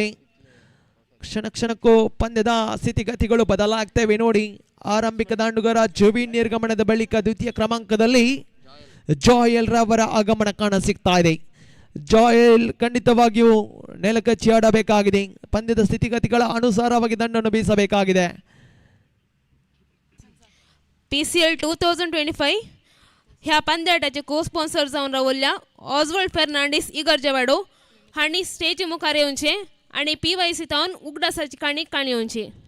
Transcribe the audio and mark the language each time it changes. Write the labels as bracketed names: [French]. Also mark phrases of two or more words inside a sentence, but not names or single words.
[Kannada] ಕ್ಷಣಕ್ಕೂ ಪಂದ್ಯದ ಸ್ಥಿತಿಗತಿಗಳು ಬದಲಾಗ್ತವೆ ನೋಡಿ. ಆರಂಭಿಕ ದಾಂಡುಗಾರ ಜುವೀನ್ ನಿರ್ಗಮನದ ಬಳಿಕ ದ್ವಿತೀಯ ಕ್ರಮಾಂಕದಲ್ಲಿ ಜಾಯಲ್ ರವರ ಆಗಮನ ಕಾಣ ಸಿಗ್ತಾ ಇದೆ. ಜಾಯಲ್ ಖಂಡಿತವಾಗಿಯೂ ನೆಲಕಚ್ಚಿ ಆಡಬೇಕಾಗಿದೆ. ಪಂದ್ಯದ ಸ್ಥಿತಿಗತಿಗಳ ಅನುಸಾರವಾಗಿ ದಂಡನ್ನು ಬೀಸಬೇಕಾಗಿದೆ. [Konkani] PCL 2025 ह्या पंद्याटाचे को स्पॉन्सर जावन रावल्या ऑस्वल्ड फर्नांडीस इगर जवाडो हाणी स्टेज मुखार येवचे आणि PYC तावन उगडासाची काणी येवची.